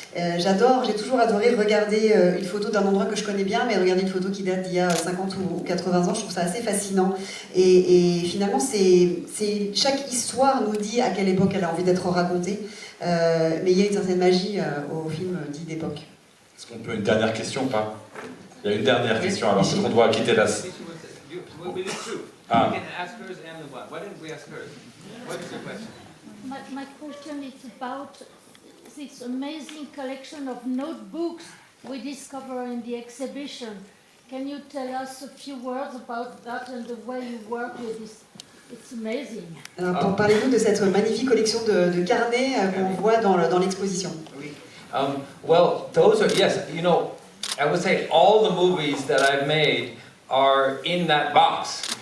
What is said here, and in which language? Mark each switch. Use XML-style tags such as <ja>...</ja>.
<fr>J'ai toujours adoré regarder une photo d'un endroit que je connais bien, mais regarder une photo qui date d'il y a 50 ou 80 ans, je trouve ça assez fascinant. Et finalement, chaque histoire nous dit à quelle époque elle a envie d'être racontée, mais il y a une certaine magie au film dit d'époque. Est-ce qu'on peut une dernière question ou pas? Il y a une dernière question, alors qu'on doit quitter la...</fr> <en>We did two. We can ask hers and the one. Why didn't we ask hers? What is your question? My question is about this amazing collection of notebooks we discover in the exhibition. Can you tell us a few words about that and the way you work with this? It's amazing.</en> <fr>Alors, parlez-nous de cette magnifique collection de carnets qu'on voit dans l'exposition. Oui.</fr> <en>Well, those are, yes, you know, I would say all the movies that I've made are in that box.</en>